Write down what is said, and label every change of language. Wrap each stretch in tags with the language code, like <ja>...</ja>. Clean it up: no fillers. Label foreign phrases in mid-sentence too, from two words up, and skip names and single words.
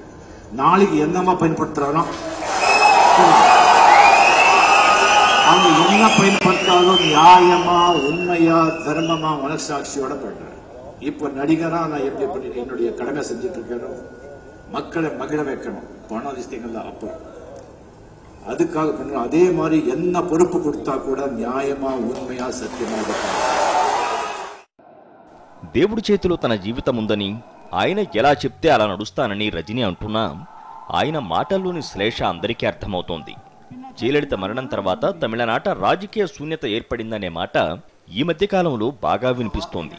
<ta>நாளைக்கு என்னமா பயன்படுத்துறானோ அவங்க என்ன பயன்படுத்தாலும் நியாயமா, உண்மையா, தர்மமா, மனசாட்சியோட பண்றேன். இப்ப நடிகரா நான் எப்படி பண்ணி என்னுடைய கடமை செஞ்சுட்டு இருக்கணும், மக்களை மகிழ வைக்கணும், பணம் விஷயங்கள்ல அப்ப அதுக்காக பண்றோம். அதே மாதிரி என்ன பொறுப்பு கொடுத்தா கூட நியாயமா, உண்மையா, సత్యమా</ta> <te>దేవుడి చేతిలో తన జీవితం ఉందని, ఆయన ఎలా చెప్తే అలా నడుస్తానని రజనీ అంటున్నా ఆయన మాటల్లోని శ్లేష అందరికీ అర్థమవుతోంది. జయలలిత మరణం తర్వాత తమిళనాట రాజకీయ శూన్యత ఏర్పడిందనే మాట ఈ మధ్యకాలంలో బాగా వినిపిస్తోంది.</te>